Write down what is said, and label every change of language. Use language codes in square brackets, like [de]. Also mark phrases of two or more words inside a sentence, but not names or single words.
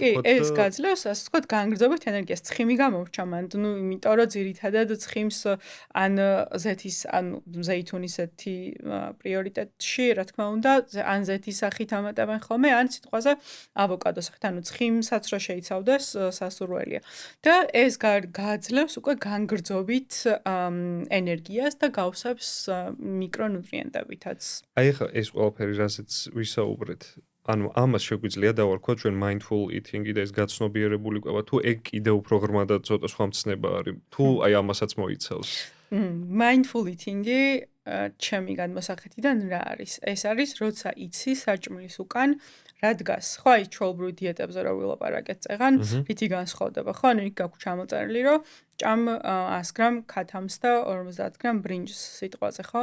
[ka] კი, ეს გაძლევს, ასე ვთქვათ, განგრძობით ენერგიას. ცხიმი გამოვრჩა მან, ну, იმიტომ რომ ძირითადად ცხიმს ან ზეთის, ანუ ზეითუნის ზეთი პრიორიტეტში, რა თქმა უნდა, ან ზეთის სახით ამატებენ ხოლმე, ან სიტყვაზე ავოკადოს სახით, ანუ ცხიმსაც რო შეიცავდეს სასურველია. და ეს გაძლევს უკვე განგრძობით ენერგიას და გავსებს მიკრონუტრიენტებითაც. აი ხა ეს ყველაფერი რასაც ვისაუბრეთ, ანუ ამას შეგვიძლია დავარქვათ ჩვენ [en] mindful eating- [ka] ი და ეს გაცნობიერებული კვება, თუ ეგ კიდევ უფრო ღრმა და ცოტა სხვა მცნება არის, თუ აი ამასაც მოიცავს. [en] mindful eating- [ka] ი ჩემი გადმოსახედიდან რა არის? ეს არის, როცა იცი საჭმლის უკან რა დგას. ხო, აი ჩვეულებრივ დიეტებზე რო ვილაპარაკეთ წეღან, რითი განსხვავდება, ხო? ანუ იქ გაქვს ჩამოწერილი, რომ ჭამ 100 გრამ ქათამს და 50 გრამ ბრინჯს სიტყვაზე, ხო?